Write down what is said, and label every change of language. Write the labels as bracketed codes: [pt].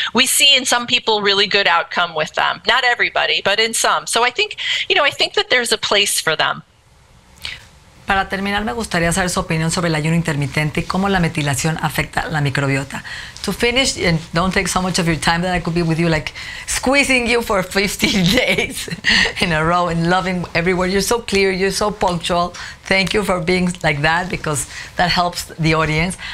[en] We see in some people really good outcome with them. Not everybody, but in some. So I think that there's a place for them. [es] Para terminar, me gustaría saber su opinión sobre el ayuno intermitente y cómo la metilación afecta la microbiota. [en] To finish, and don't take so much of your time that I could be with you, like squeezing you for 15 days in a row and loving every word. You're so clear, you're so punctual. Thank you for being like that, because that helps the audience.